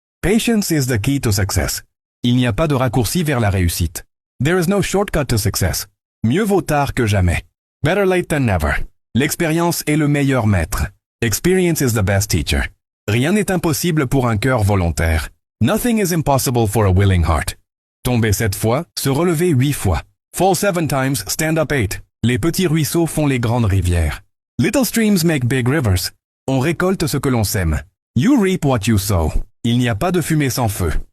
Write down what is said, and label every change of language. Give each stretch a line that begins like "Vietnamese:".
English: Patience is the key to success.
French: Il n'y a pas de raccourci vers la réussite.
English: There is no shortcut to success.
French: Mieux vaut tard que jamais.
English: Better late than never.
French: L'expérience est le meilleur maître.
English: Experience is the best teacher.
French: Rien n'est impossible pour un cœur volontaire.
English: Nothing is impossible for a willing heart.
French: Tomber 7 fois, se relever 8 fois.
English: Fall 7 times, stand up 8.
French: Les petits ruisseaux font les grandes rivières.
English: Little streams make big rivers.
French: On récolte ce que l'on sème.
English: You reap what you sow.
French: Il n'y a pas de fumée sans feu.